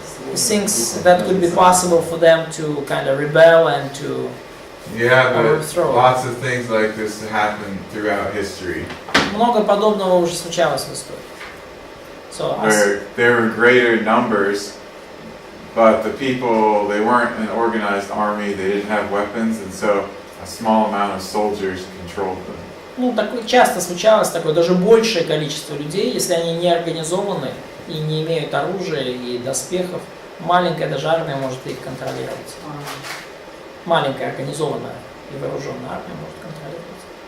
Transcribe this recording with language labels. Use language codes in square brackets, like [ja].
[en] He thinks that could be possible for them to kind of rebel and to Yeah, but overthrow. lots of things like this happen throughout history. [ru] Много подобного уже случалось в истории. [en] So, Where there were greater numbers, but the people, they weren't an organized army, they didn't have weapons, and so a small amount of soldiers controlled them. [ru] такое часто случалось, такое даже большее количество людей, если они не организованы и не имеют оружия и доспехов, маленькая даже армия может их контролировать. Маленькая организованная и вооруженная армия может контролировать.